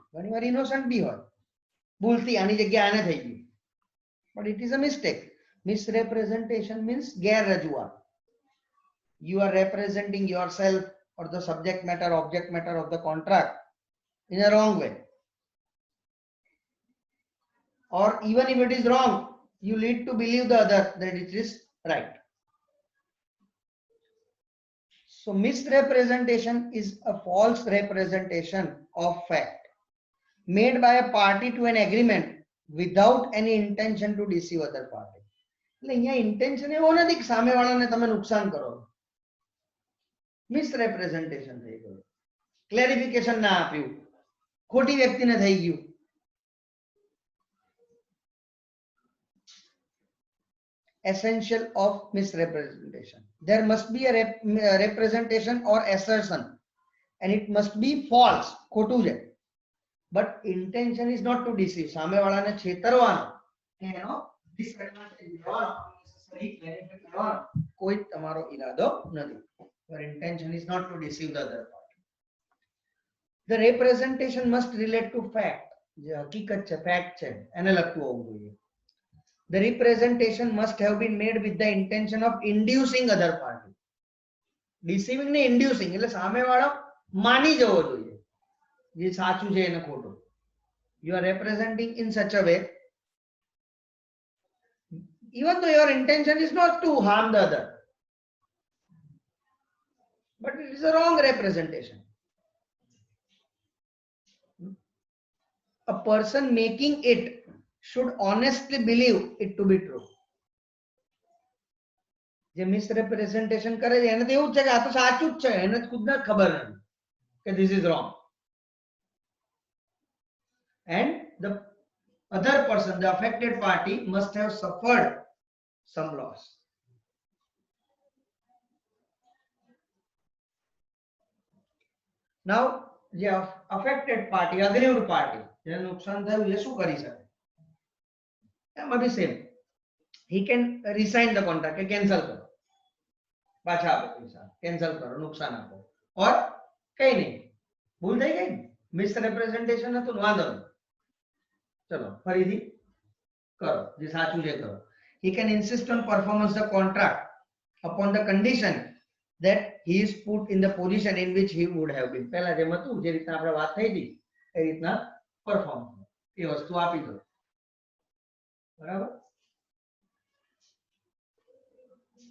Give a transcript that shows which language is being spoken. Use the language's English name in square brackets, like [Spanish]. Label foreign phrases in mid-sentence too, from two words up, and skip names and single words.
[Gujarati] ઘણી વાર innocent બી હોય, ભૂલથી આની જગ્યા આને થઈ ગયું, [English] but it is a mistake. Misrepresentation means ગેરરજૂઆત. You are representing yourself or the subject matter, object matter of the contract in a wrong way, or even if it is wrong, you lead to believe the other that it is right. So misrepresentation is a false representation of fact made by a party to an agreement without any intention to deceive other party. [Gujarati] એટલે અહીંયા intention એવો નથી કે સામેવાળાને તમે નુકસાન કરો, મિસરેપ્રેઝન્ટેશન થઈ ગયું, ક્લેરિફિકેશન ના આપ્યું, ખોટી વ્યક્તિને થઈ ગયું. [English] Essential of misrepresentation, there must be a representation or assertion and it must be false, [Gujarati] ખોટું છે, [English] but intention is not to deceive, [Gujarati] સામેવાળાને છેતરવાનો કે એનો disadvantage લેવાનો, સહી benefit લેવાનો કોઈ તમારો ઈરાદો નથી. [English] Your intention is not to deceive the other party. The representation must relate to fact, [Gujarati] જે હકીકત છે, fact છે, એને લગતું હોવું જોઈએ. [English] The representation must have been made with the intention of inducing other party. [Gujarati] Deceiving ને inducing એટલે સામેવાળો માની જવો જોઈએ જે સાચું છે એને ખોટું. [English] You are representing in such a way, even though your intention is not to harm the other, but it is a wrong representation. A person making it should honestly believe it to be true. [Gujarati] જે મિસરેપ્રેઝન્ટેશન કરે છે એને તો એવું છે કે આ તો સાચું જ છે, એને ખુદને ખબર નથી કે [English] this is wrong, and the other person, the affected party, must have suffered some loss. Now જે affected party, aggrieved party, [Gujarati] જેને નુકસાન થયું એ શું કરી શકે? [English] That might be same. He can resign the contract, [Hindi] cancel करो, [Gujarati] પાછા આપો પૈસા, [Hindi] cancel करो, [Gujarati] નુકસાન આપો, or કઈ નહીં, ભૂલ થઈ ગઈ, મિસરેપ્રેઝન્ટેશન હતું, વાંધો નહીં, ચલો ફરીથી કરો, જે સાચું છે કરો. [English] He can insist on performance the contract upon the condition that he is put in the position in which he would have been. [Gujarati] પહેલા જેમ હતું, જે રીતના આપણે વાત થઈ હતી એ રીતના પરફોર્મ એ વસ્તુ આપી દો, બરાબર.